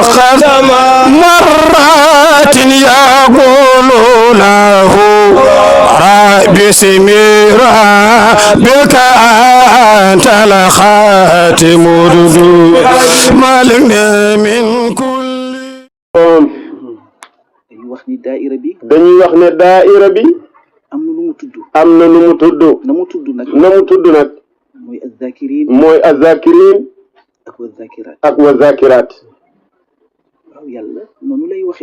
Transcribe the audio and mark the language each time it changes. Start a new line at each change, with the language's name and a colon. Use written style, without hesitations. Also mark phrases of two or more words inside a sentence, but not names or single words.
Arabic: مرات يقول له باسم ربك أنت الخاتم مالنا من كل
Wolof: dañuy wax ni daayira bi am na nu mu tudd na mu tudd nag mooy azzakirin ak
Arabic: والذاكرات
Wolof: waaw yàlla noonu lay waxee